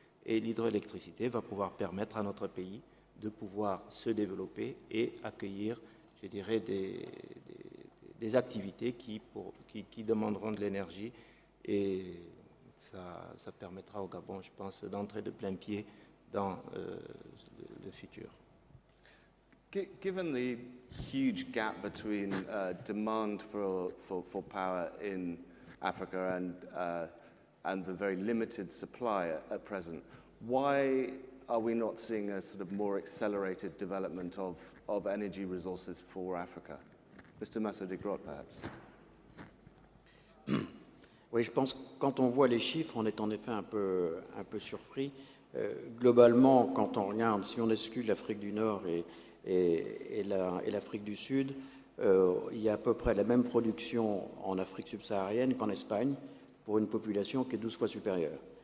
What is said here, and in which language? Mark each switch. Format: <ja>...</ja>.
<fr>Et l'hydroélectricité va pouvoir permettre à notre pays de pouvoir se développer et accueillir, je dirais, des activités qui demanderont de l'énergie. Et ça permettra au Gabon, je pense, d'entrer de plein pied dans le futur.</fr> <en>Given the huge gap between demand for power in Africa and the very limited supply at present, why are we not seeing a sort of more accelerated development of energy resources for Africa? Mr. Massoudi Grot, perhaps.</en> <fr>Oui, je pense que quand on voit les chiffres, on est en effet un peu surpris. Globalement, quand on regarde, si on exclut l'Afrique du Nord et l'Afrique du Sud, il y a à peu près la même production en Afrique subsaharienne qu'en Espagne, pour une population qui est 12 fois supérieure.</fr>